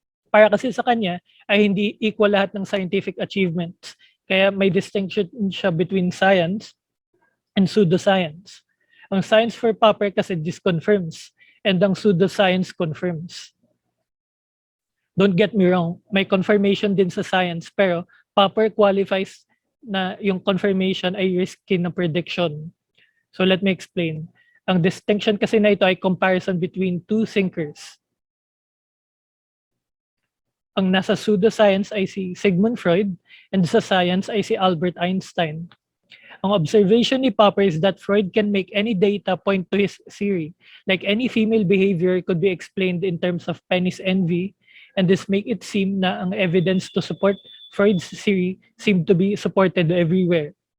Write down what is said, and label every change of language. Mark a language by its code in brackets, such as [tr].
[tl] Para kasi sa kanya ay hindi equal lahat ng scientific achievements. Kaya may distinction siya [en] between science and pseudoscience. Ang science for Popper kasi disconfirms and [tl] ang pseudoscience [en] confirms. Don't get me wrong, may confirmation din sa science pero Popper qualifies na yung confirmation ay risky na prediction. So let me explain. [tl] Ang distinction kasi na ito ay comparison [en] between two thinkers. [tl] Ang nasa pseudoscience ay si Sigmund Freud and sa science ay si Albert Einstein. Ang observation ni Popper [en] is that Freud can make any data point to his theory. Like any female behavior could be explained in terms of penis envy, and this make it seem [tl] na ang evidence [en] to support Freud's theory seemed to be supported everywhere.